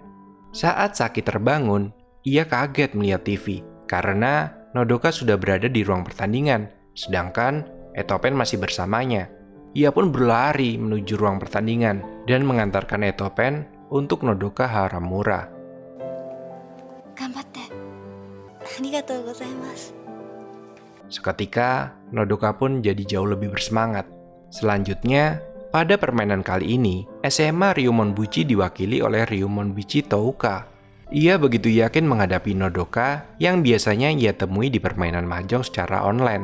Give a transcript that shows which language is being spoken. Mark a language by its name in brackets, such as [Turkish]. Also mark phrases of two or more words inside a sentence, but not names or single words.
[Indonesian] Saat Saki terbangun, ia kaget melihat TV, karena Nodoka sudah berada di ruang pertandingan, sedangkan Etopen masih bersamanya. Ia pun berlari menuju ruang pertandingan dan mengantarkan Etopen untuk Nodoka Haramura. [Japanese] Ganbatte. ありがとうございます. [Indonesian] Seketika, Nodoka pun jadi jauh lebih bersemangat. Selanjutnya, pada permainan kali ini, SMA Ryumon Buchi diwakili oleh Ryumon Buchi Touka. Ia begitu yakin menghadapi Nodoka yang biasanya ia temui di permainan mahjong secara online.